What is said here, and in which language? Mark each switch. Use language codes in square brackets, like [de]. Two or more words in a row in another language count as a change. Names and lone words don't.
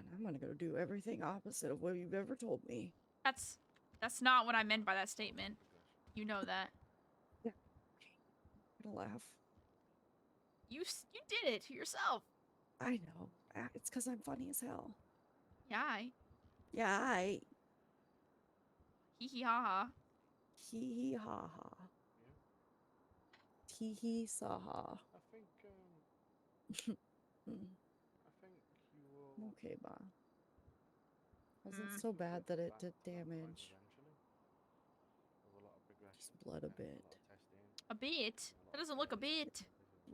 [en] I'm gonna go do everything opposite of what you've ever told me. That's not what I meant by that statement. You know that. I'm gonna laugh. You did it to yourself. I know. It's because I'm funny as hell. Yeah. Yeah, Hee hee ha ha. hee hee ha ha. Yeah. Tee hee sa ha. I think Mm, I think you will I'm okay, Ma. Wasn't Mm. so bad that it back did on track damage. eventually. With a lot of progression. Just blood a and bit. lot of testing, A bit. and a lot That of doesn't look a training bit. as